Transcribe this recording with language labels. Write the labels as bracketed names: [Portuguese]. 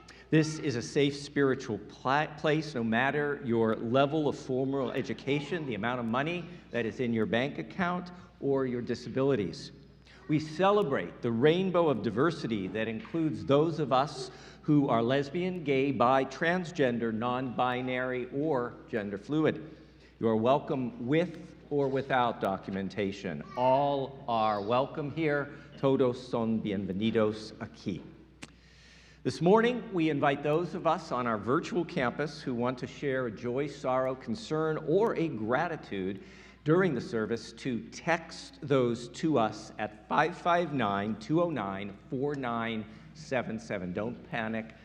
[English] This is a safe spiritual place no matter your level of formal education, the amount of money that is in your bank account, or your disabilities. We celebrate the rainbow of diversity that includes those of us who are lesbian, gay, bi, transgender, non-binary, or gender fluid. You are welcome with or without documentation. All are welcome here. [Spanish] Todos son bienvenidos aquí. [English] This morning, we invite those of us on our virtual campus who want to share a joy, sorrow, concern, or a gratitude during the service to text those to us at 559-209-4977. Don't panic.